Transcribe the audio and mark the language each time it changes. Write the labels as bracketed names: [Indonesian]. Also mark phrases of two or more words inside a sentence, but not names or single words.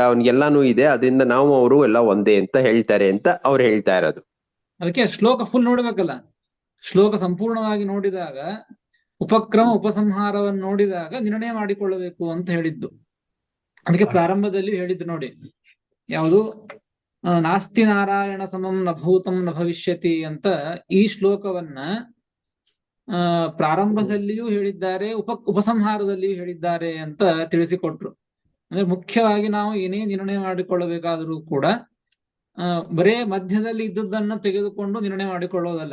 [Kannada] ಅವನ್ಗೆಲ್ಲಾನು ಇದೆ, ಅದರಿಂದ ನಾವು ಅವರು ಎಲ್ಲ ಒಂದೇ ಅಂತ ಹೇಳ್ತಾರೆ ಅಂತ ಅವ್ರು ಹೇಳ್ತಾ ಇರೋದು. ಅದಕ್ಕೆ ಶ್ಲೋಕ ಫುಲ್ ನೋಡ್ಬೇಕಲ್ಲ. ಶ್ಲೋಕ ಸಂಪೂರ್ಣವಾಗಿ ನೋಡಿದಾಗ, ಉಪಕ್ರಮ ಉಪಸಂಹಾರವನ್ನು ನೋಡಿದಾಗ ನಿರ್ಣಯ ಮಾಡಿಕೊಳ್ಳಬೇಕು ಅಂತ ಹೇಳಿದ್ದು. ಅದಕ್ಕೆ ಪ್ರಾರಂಭದಲ್ಲಿ ಹೇಳಿದ್ದು ನೋಡಿ, ಯಾವುದು? [Sanskrit] ನಾಸ್ತಿ ನಾರಾಯಣ ಸಮಂ ನ ಭೂತಂ ನ ಭವಿಷ್ಯತಿ [Kannada] ಅಂತ ಈ ಶ್ಲೋಕವನ್ನ ಪ್ರಾರಂಭದಲ್ಲಿಯೂ ಹೇಳಿದ್ದಾರೆ, ಉಪಸಂಹಾರದಲ್ಲಿಯೂ ಹೇಳಿದ್ದಾರೆ ಅಂತ ತಿಳಿಸಿಕೊಟ್ರು. ಅಂದ್ರೆ ಮುಖ್ಯವಾಗಿ ನಾವು ಏನೇ ನಿರ್ಣಯ ಮಾಡಿಕೊಳ್ಳಬೇಕಾದರೂ ಕೂಡ ಬರೇ ಮಧ್ಯದಲ್ಲಿ ಇದ್ದುದನ್ನ ತೆಗೆದುಕೊಂಡು ನಿರ್ಣಯ ಮಾಡಿಕೊಳ್ಳೋದಲ್ಲ.